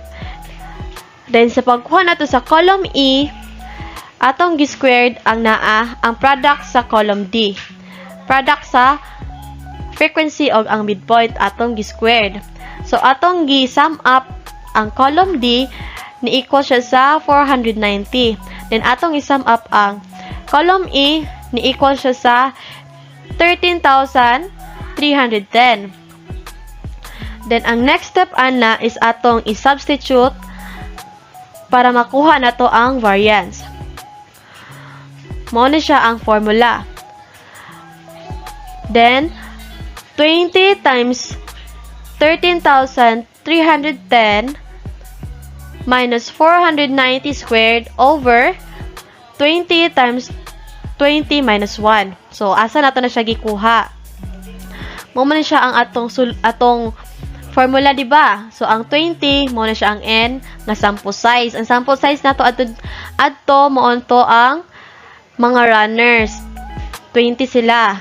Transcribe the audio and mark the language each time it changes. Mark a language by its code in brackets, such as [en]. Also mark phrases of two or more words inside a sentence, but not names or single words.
[ceb] Then, sa pagkuha nato sa [en] column E, [ceb] atong gi-squared ang product sa [en] column D. [ceb] Product sa frequency og ang midpoint atong gi-squared. So, atong gi- [en] sum up [ceb] ang [en] column D [ceb] ni equal siya sa 490. Then, atong i- [en] sum up [ceb] ang [en] column E [ceb] ni equal siya sa 13,310. Then, ang [en] next step, [ceb] ana, is atong i-substitute para makuha na to ang variance. Mao na siya ang formula. [en] Then, 20 times 13,310 minus 490 squared over 20 times 20 minus 1. [ceb] So, asa nato na siya gikuha? Mo man siya ang atong formula, di ba? So, ang 20, mo na siya ang n nga [en] sample size. [ceb] Ang [en] sample size [ceb] nato adto moonto ang mga runners. 20 sila.